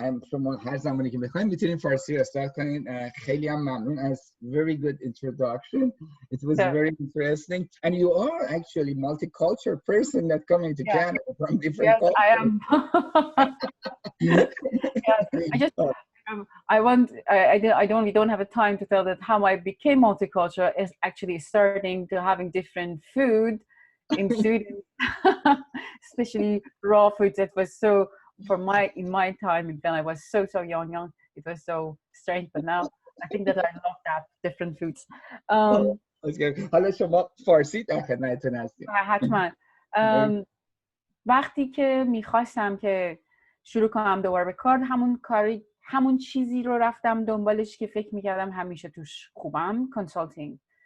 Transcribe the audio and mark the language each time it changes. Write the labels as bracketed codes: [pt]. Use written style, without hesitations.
[fa] شما هر زمانی که بخواید میتونین فارسی رو استارت کنین. خیلی هم ممنون از [en] very good introduction. It was very interesting. And you are actually multicultural person that coming to Canada from different cultures. I am. I don't have a time to tell that how I became multicultural is actually starting to having different food in students, especially raw foods. That was so in my time when I was so young, it was so strange, but now I think that I love that different foods. [fa] حالا شما فارسی در خدمتتون هستیم. حتما. وقتی که میخواستم که شروع کنم دوباره به کار، همون چیزی رو رفتم دنبالش که فکر میکردم همیشه توش خوبم، کنسالتینگ.